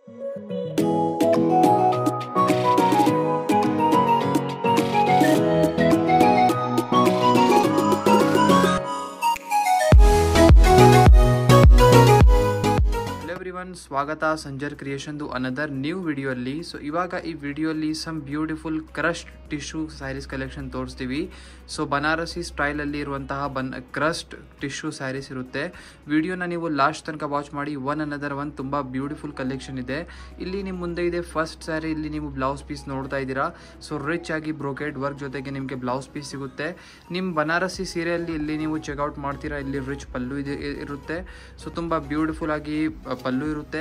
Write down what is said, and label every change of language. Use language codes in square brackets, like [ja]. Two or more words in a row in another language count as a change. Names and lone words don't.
[kn] ಸ್ವಾಗತ ಸಂಜರ್ ಕ್ರಿಯೇಷನ್ [en] another new video [kn] ಅಲ್ಲಿ ಸೋ ಈವಾಗ ಈ ವಿಡಿಯೋ [en] some beautiful crust tissue sarees collection [kn] ತೋರಿಸ್ತೀವಿ ಸೋ ಬನಾರಸಿ ಸ್ಟೈಲ್ ಅಲ್ಲಿ ಇರುವಂತಹ [en] crust tissue sarees [kn] ಇರುತ್ತೆ ವಿಡಿಯೋನ ನೀವು ಲಾಸ್ಟ್ ತನಕ ವಾಚ್ ಮಾಡಿ [en] one another one [kn] ತುಂಬಾ [en] beautiful collection [kn] ಇದೆ। ಇಲ್ಲಿ ನಿಮ್ಮ ಮುಂದೆ ಇದೆ [en] first saree, [kn] ಇಲ್ಲಿ ನೀವು [en] blouse piece [kn] ನೋಡ್ತಾ ಇದ್ದೀರಾ। [en] so rich [kn] ಆಗಿ [en] brocade work [kn] ಜೊತೆಗೆ ನಿಮಗೆ [en] blouse piece [kn] ಸಿಗುತ್ತೆ। ನಿಮ್ಮ ಬನಾರಸಿ ಸೀರೆಯಲ್ಲಿ ಇಲ್ಲಿ ನೀವು ಚೆಕ್ಔಟ್ ಮಾಡ್ತೀರಾ, ಇಲ್ಲಿ ರಿಚ್ ಪಲ್ಲು ಇರುತ್ತೆ। ಸೊ ತುಂಬಾ ಬ್ಯೂಟಿಫುಲ್ ಆಗಿ ಪಲ್ಲು ಇರುತ್ತೆ।